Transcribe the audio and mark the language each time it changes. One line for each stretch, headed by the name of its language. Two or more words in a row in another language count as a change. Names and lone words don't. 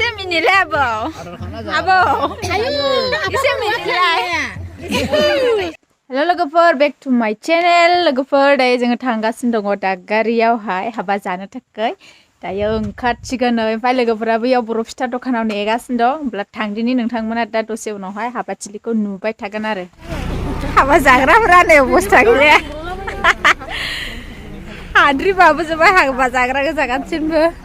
English: level. Abo. Isi minilai. Hello logofer, back to my channel.
Bodo: Logofer, dayo जोङो थांगासिनो दङ दा गारियावहाय हाबा जानो थाखाय. दायो ओंखारसिगोन ओमफ्राय लोगोफोरा बैयाव बर' फिथा दखानाव नेगासिनो दं. होमब्ला थांदिनि नोंथांमोना दा दसे उनावहाय हाबाथिलिखौ नुबाय थागोन आरो. हाबा जाग्राफोरानो अबस्था गैया. हाद्रि बाबो जोबाय हाबा जाग्रा गोजा गासिनबो.